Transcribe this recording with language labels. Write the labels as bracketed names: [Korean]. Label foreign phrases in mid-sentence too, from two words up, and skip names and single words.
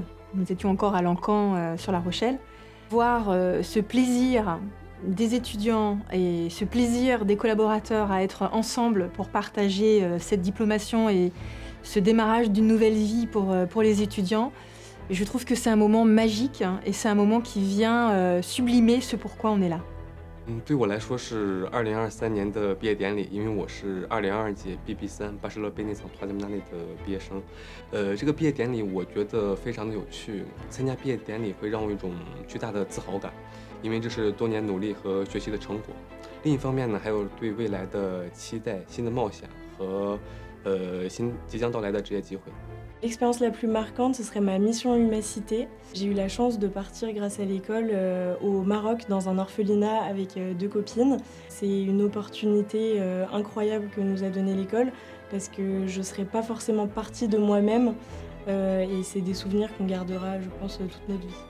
[French] Nous étions encore à Lancan sur La Rochelle. Voir ce plaisir des étudiants et ce plaisir des collaborateurs à être ensemble pour partager cette diplomation et ce démarrage d'une nouvelle vie pour les étudiants, je trouve que c'est un moment magique et c'est un moment qui vient sublimer ce pourquoi on est là. [Chinese] 对我来说是2023年的毕业典礼，因为我是2022届 BB3 Bachelor Business and Management 的毕业生。这个毕业典礼我觉得非常的有趣，参加毕业典礼会让我有一种巨大的自豪感，因为这是多年努力和学习的成果。另一方面呢，还有对未来的期待、新的梦想和即将到来的职业机会。 [French] L'expérience la plus marquante, ce serait ma mission Humacité. J'ai eu la chance de partir grâce à l'école au Maroc dans un orphelinat avec 2 copines. C'est une opportunité incroyable que nous a donnée l'école parce que je ne serais pas forcément partie de moi-même et c'est des souvenirs qu'on gardera, je pense, toute notre vie.